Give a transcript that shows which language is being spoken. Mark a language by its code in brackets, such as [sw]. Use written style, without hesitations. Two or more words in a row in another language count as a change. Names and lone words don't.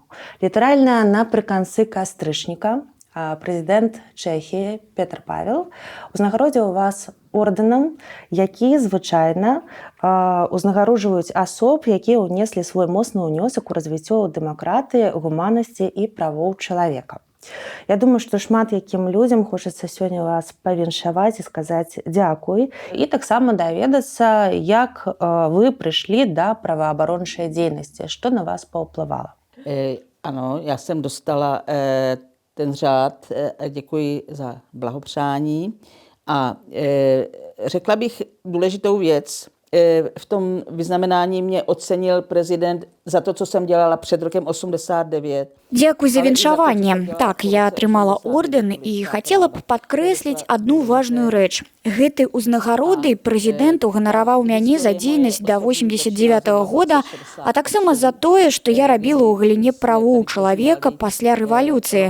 [be] Літаральна напрыканцы кастрычніка прэзідэнт Чэхіі Петр Павел узнагародзіў вас ордэнам, які звычайна узнагароджваюць асоб, якія ўнеслі свой моцны ўнёсак у развіццё дэмакратыі, гуманнасці і правоў чалавека. Я думаю, што шмат якім людзям хочацца сёння вас павіншаваць і сказаць дзякуй. І таксама даведацца, як вы прыйшлі да праваабарончай дзейнасці, што на вас паўплывала. [cs] Ano, já jsem dostala ten řád, děkuji za blahopřání a řekla bych důležitou věc. V tom vyznamenání mě ocenil prezident za to, co jsem dělala před rokem 89. [be] Дзякуй за віншаванне. Так, я атрымала ордэн і хацела б падкрэсліць адну важную рэч. Гэтай узнагародай прэзідэнт уганараваў мяне за дзейнасць да 89-го года, а таксама за тое, што я рабіла ў галіне правоў чалавека пасля рэвалюцыі.